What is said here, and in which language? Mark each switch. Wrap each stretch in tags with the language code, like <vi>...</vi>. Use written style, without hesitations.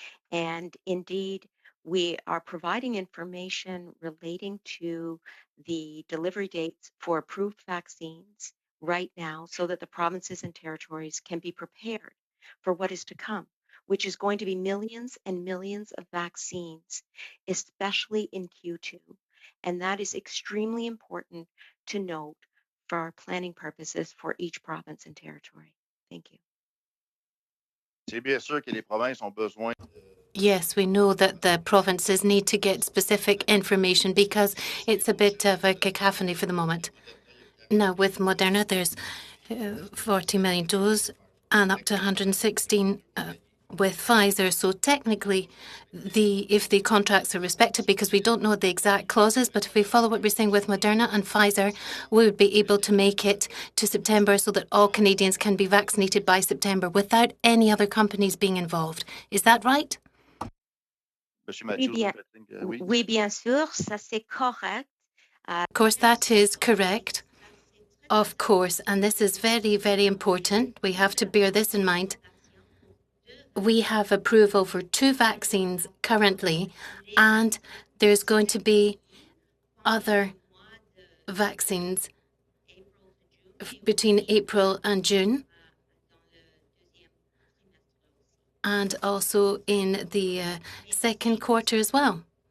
<en>And indeed, we are providing information relating to the delivery dates for approved vaccines right now so that the provinces and territories can be prepared for what is to come, which is going to be millions and millions of vaccines, especially in Q2. And that is extremely important to note for our planning purposes for each province and territory. Thank you.</en> <fr>C'est bien sûr que les provinces ont besoin.</fr> <en>Yes, we know that the provinces need to get specific information because it's a bit of a cacophony for the moment. Now, with Moderna, there's 40 million doses and up to 116 with Pfizer. So technically, if the contracts are respected, because we don't know the exact clauses, but if we follow what we're saying with Moderna and Pfizer, we would be able to make it to September so that all Canadians can be vaccinated by September without any other companies being involved. Is that right?</en> <fr>Monsieur Mathieu, Oui, bien sûr, ça c'est correct.</fr> <en>Of course, that is correct. Of course, and this is very, very important. We have to bear this in mind. We have approval for 2 vaccines currently, and there's going to be other vaccines between April and June, and also in the second quarter as well.</en>